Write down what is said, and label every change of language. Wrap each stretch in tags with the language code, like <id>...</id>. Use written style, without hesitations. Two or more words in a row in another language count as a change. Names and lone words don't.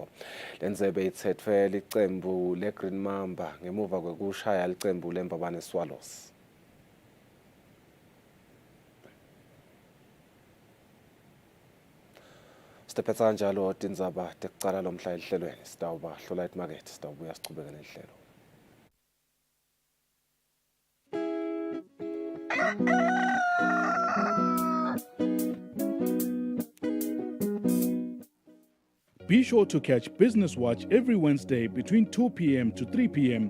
<ss>Lendzebe ithethwe licembu leGreen Mamba ngemuva kwekushaya licembu leMbabane Swallows. Sitephetsa kanjalo tindzaba tekucala lomhla elihlelweni sitawuba hlola emarket sitawubuya sichubeke nehlelo.</ss> <en>Be sure to catch Business Watch every Wednesday between 2 p.m. to 3 p.m.</en>